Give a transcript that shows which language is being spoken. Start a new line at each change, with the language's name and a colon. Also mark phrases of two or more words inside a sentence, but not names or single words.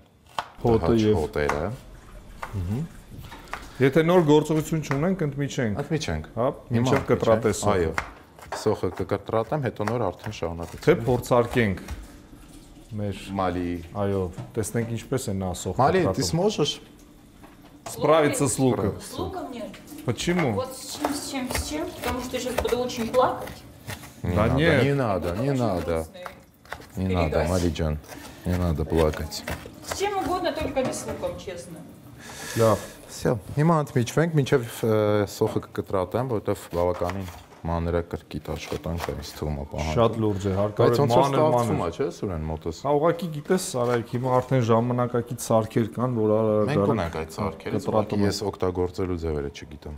Armenian: հոտը եւ հոտերը։ Եթե նոր գործողություն չունենք, ընդմիջենք։ Ընդմիջենք։ Հա, մինչև կտրատես։ Այո։ Սոխը կկտրատեմ, հետո նոր արդեն շարունակենք։ Թե փորձարկենք մեր Մալի։ Այո, տեսնենք ինչպես է նա սոխը։
Russian: Мали, ты сможешь справиться с луком? С луком нет. Почему? Вот с чем, потому что я сейчас буду очень плакать. Да нет. Не надо. Не надо, Мариджан, не надо плакать. С чем угодно, только не с луком, честно.
Armenian: Լավ։ Всё, հիմա ընդմիջվենք, մինչև սոխը կկտրատեմ, որովհետև բավականին մանրակրկիտ աշխատանք է ինձ թվում ապահովում։ Շատ լուրջ է, հարկավոր մանր, չէ՞, Սուրեն մոտս։ Հա, ուղղակի գիտես, Սարայք, հիմա արդեն ժամանակակից սարքեր կան, որ մենք ունենք այդ սարքերը, ուղղակի ես օգտագործելու ձևերը չգիտեմ։